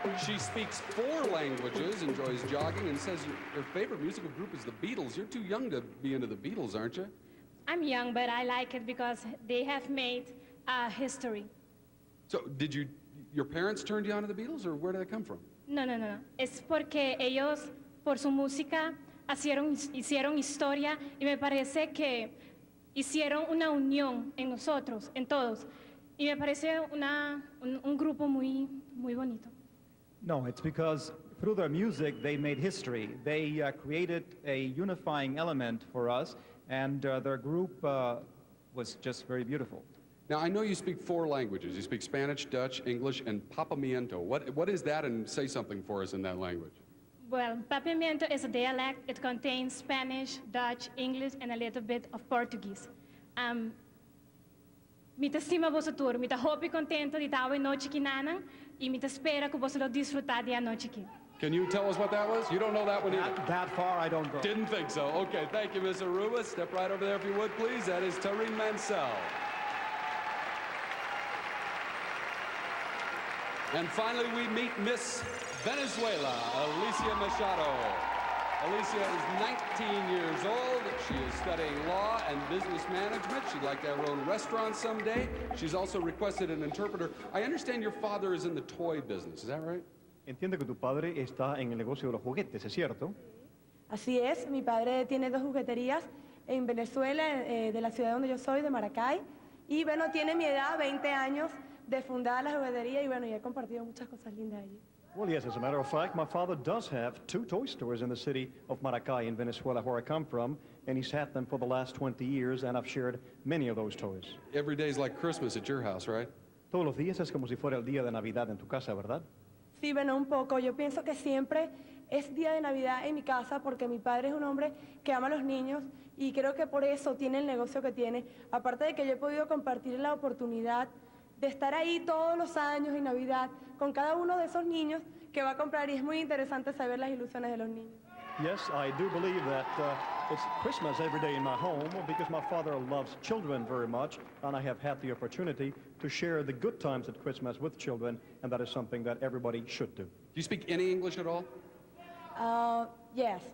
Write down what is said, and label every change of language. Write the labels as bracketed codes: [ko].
[en] She speaks 4 languages, enjoys jogging, and says her favorite musical group is the Beatles. You're too young to be into the Beatles, aren't you? I'm young, but I like it because they have made history. So your parents turned you on to the Beatles, or where did they come from? No. [es] Es porque ellos, por su música, hicieron historia y me parece que hicieron una unión en nosotros, en todos. Y me parece un grupo muy bonito. [en] No, it's because through their music, they made history. They created a unifying element for us, and their group was just very beautiful. Now, I know you speak 4 languages. You speak Spanish, Dutch, English, and Papamiento. What is that, and say something for us in that language? Well, Papamiento is a dialect. It contains Spanish, Dutch, English, and a little bit of Portuguese. [pap] Mita estima vosso tour, mita hopi contento di tao e noche ki nanan, e mita spera que vosso lo disfrutar di a noche ki. [en] Can you tell us what that was? You don't know that one either. That far, I don't go. Didn't think so. Okay, thank you, Miss Aruba. Step right over there if you would, please. That is Tareen Mansell. And finally, we meet Miss Venezuela, Alicia Machado. Alicia is 19 years old. She is studying law and business management. She'd like to have her own restaurant someday. She's also requested an interpreter. I understand your father is in the toy business. Is that right? [es] Entiendo que tu padre está en el negocio de los juguetes, ¿es cierto? Así es. Mi padre tiene 2 jugueterías en Venezuela, de la ciudad donde yo soy, de Maracay. Y bueno, tiene mi edad, 20 años, de fundar la juguetería. Y bueno, y he compartido muchas cosas lindas allí. [en] Well, yes, as a matter of fact, my father does have 2 toy stores in the city of Maracay in Venezuela, where I come from, and he's had them for the last 20 years, and I've shared many of those toys. Every day is like Christmas at your house, right? [es] Todos los días es como si fuera el día de Navidad en tu casa, ¿verdad? Sí, bueno, un poco. Yo pienso que siempre es día de Navidad en mi casa porque mi padre es un hombre que ama a los niños y creo que por eso tiene el negocio que tiene. Aparte de que yo he podido compartir la oportunidad de estar ahí todos los años en Navidad con cada uno de esos niños que va a comprar y es muy interesante saber las ilusiones de los niños. [en] Yes, I do believe that it's Christmas every day in my home because my father loves children very much, and I have had the opportunity to share the good times at Christmas with children, and that is something that everybody should do. Do you speak any English at all? Yes.